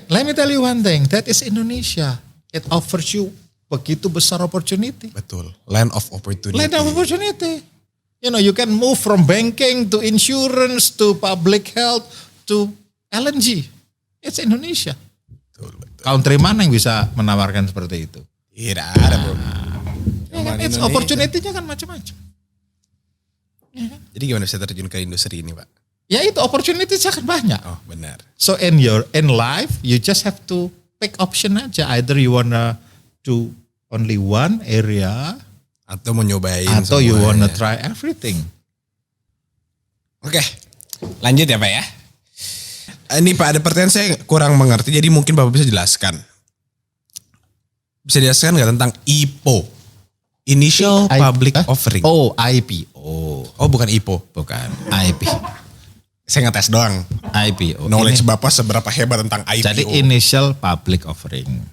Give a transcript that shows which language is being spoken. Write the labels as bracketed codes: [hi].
[en] Let me tell you one thing, that is Indonesia. It offers you [id] begitu besar [en] opportunity. Betul, land of opportunity. Land of opportunity. You know, you can move from banking to insurance to public health to LNG. It's Indonesia. [id] Betul. Country mana yang bisa menawarkan seperti itu? Tidak ada bro. It's opportunity-nya kan macam-macam. Ya kan? Jadi gimana bisa terjun ke industri ini Pak? Ya itu opportunity sangat banyak. Oh benar. [en] So in life, you just have to pick option aja. Either you wanna do only one area, [id] atau mau nyobain [en] atau you wanna try everything. [id] Oke, lanjut ya Pak ya. Ini Pak ada pertanyaan saya kurang mengerti, jadi mungkin Bapak bisa jelaskan. Bisa jelaskan nggak tentang IPO? [en] Initial Public Offering. Oh, IPO. [id] Oh bukan IPO. Bukan, IP. Saya ngetes doang. IPO. Knowledge Bapak seberapa hebat tentang IPO. Jadi Initial Public Offering.